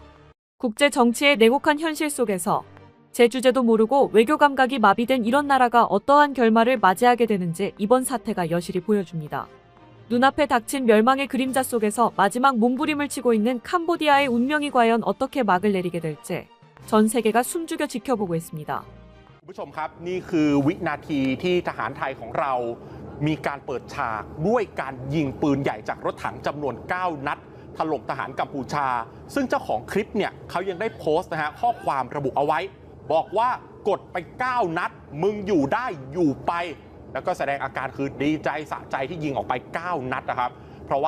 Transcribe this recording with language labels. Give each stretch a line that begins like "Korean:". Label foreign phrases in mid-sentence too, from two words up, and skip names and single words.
Korean: 국제 정치의 냉혹한 현실 속에서 제주제도 모르고 외교 감각이 마비된 이런 나라가 어떠한 결말을 맞이하게 되는지 이번 사태가 여실히 보여줍니다. 눈앞에 닥친 멸망의 그림자 속에서 마지막 몸부림을 치고 있는 캄보디아의 운명이 과연 어떻게 막을 내리게 될지 전 세계가 숨죽여 지켜보고 있습니다.
Thai: คุณผู้ชมครับนี่คือวินาทีที่ทหารไทยของเรามีการเปิดฉากด้วยการยิงปืนใหญ่จากรถถังจำนวน9 นัดถล่มทหารกัมพูชาซึ่งเจ้าของคลิปเนี่ยเขายังได้โพสต์นะฮะข้อความระบุเอา ไว้บอกว่ากดไป9 นัดมึงอยู่ได้อยู่ไปแล้วก็แสดงอาการคือดีใจสะใจที่ยิงออกไป9 นัดนะครับเพราะว่า